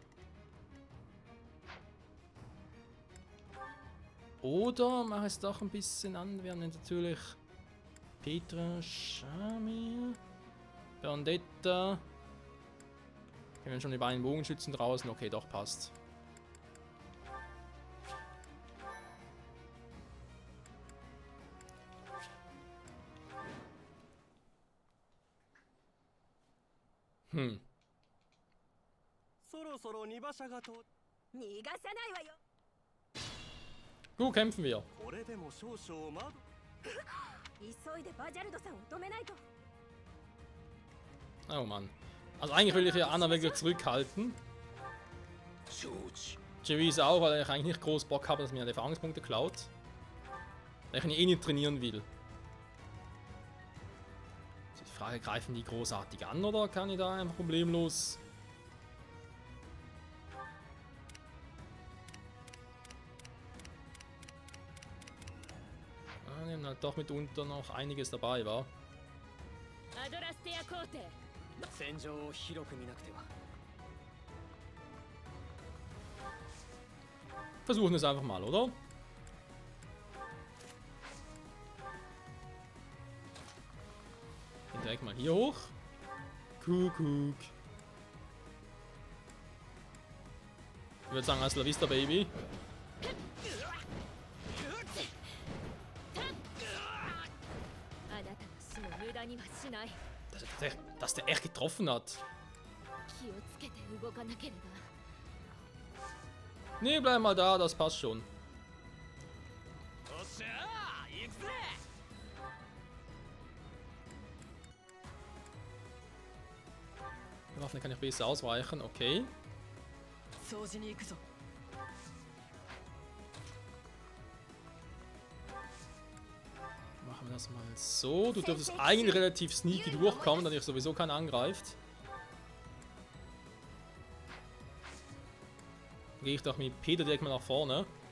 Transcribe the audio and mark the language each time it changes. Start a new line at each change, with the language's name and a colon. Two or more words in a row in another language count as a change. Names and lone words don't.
German: Oder mache es doch ein bisschen an. Wir haben natürlich Petra, Shamir, Vendetta. Wir haben schon die beiden Bogenschützen draußen. Okay, doch, passt. Hm.
Japanese: そろそろ荷馬車がと逃がさないわよ。
German: Gut, kämpfen wir.
Japanese: これでも少々まだ急いでバジャルドさんを止めないと。
German: Oh Mann. Also eigentlich will ich ja Anna wirklich zurückhalten.
Japanese: 承知。
German: Chorizo auch, weil ich eigentlich nicht groß Bock habe, dass mir Erfahrungspunkte klaut. Weil ich ihn eh nicht trainieren will. Also die Frage, greifen die großartig an oder kann ich da einfach problemlos... Ah, nehmen halt doch mitunter noch einiges dabei, war.
Japanese: アドラステア皇帝。戦場を広く見なくては。
German: Versuchen es einfach mal, oder? Gehen direkt mal hier hoch. Kuckuck. Ich würde sagen,
Spanish: hasta la vista,
German: Baby.
Japanese: あなたの死も無駄にはしない。
German: Dass der echt getroffen hat.
Japanese: 気をつけて動かなければ。
German: Nee, bleib mal da, das passt schon.
Japanese: おっしゃー行くぜ。
German: Die Waffe kann ich besser ausweichen, okay.
Japanese: 掃除に行くぞ。
German: Machen wir das mal so. Du dürftest eigentlich relativ sneaky durchkommen, da dich sowieso keiner angreift. Gehe ich doch mit Peter direkt mal nach vorne.